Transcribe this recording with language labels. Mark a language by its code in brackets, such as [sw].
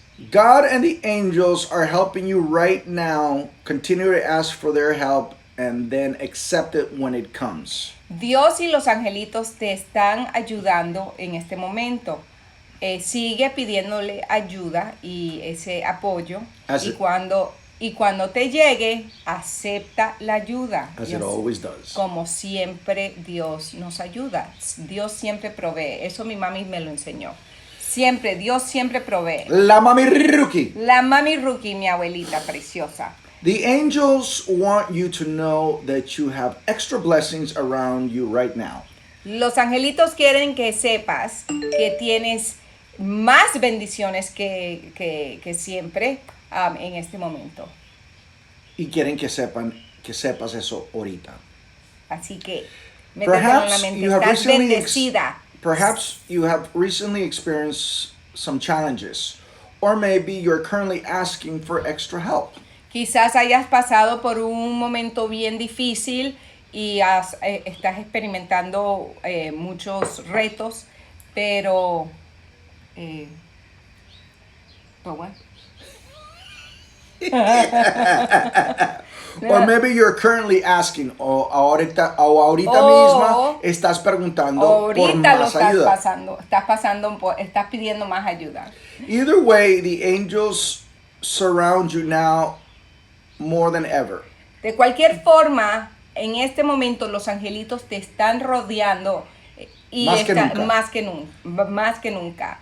[en] God and the angels are helping you right now. Continue to ask for their help and then accept it when it comes. [es] Dios y los angelitos te están ayudando en este momento. Sigue pidiéndole ayuda y ese apoyo. Y cuando te llegue, acepta la ayuda. [en] As it always does. [es] Como siempre Dios nos ayuda. Dios siempre provee. Eso mi mami me lo enseñó. Siempre, Dios siempre provee. La mami rookie. La mami rookie, mi abuelita preciosa. [en] The angels want you to know that you have extra blessings around you right now. [es] Los angelitos quieren que sepas que tienes más bendiciones que siempre en este momento. Y quieren que sepas eso ahorita. Así que métete en la mente, estás bendecida. [en] Perhaps you have recently experienced some challenges, or maybe you're currently asking for extra help. [es] Quizás hayas pasado por un momento bien difícil y estás experimentando muchos retos, pero [en] what? Or maybe you're currently asking, [es] o ahorita misma estás preguntando por más ayuda. Estás pidiendo más ayuda. [en] Either way, the angels surround you now more than ever. [es] De cualquier forma, en este momento los angelitos te están rodeando y más que nunca.